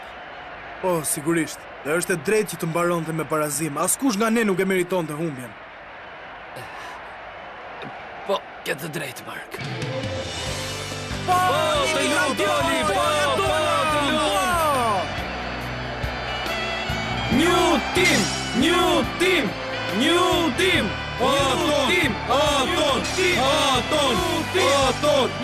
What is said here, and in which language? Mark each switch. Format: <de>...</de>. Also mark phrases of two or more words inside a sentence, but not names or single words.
<sq>Po, sigurisht. Dhe është e drejtë që të mbaronte me barazim. Askush nga ne nuk e meriton të humbjen. Po, ke të drejtë, Mark. Po, të lutë, Oli! Po, të lutë!</sq> <en>New team! New team! New team! Aton! Aton! Aton! Aton!</en>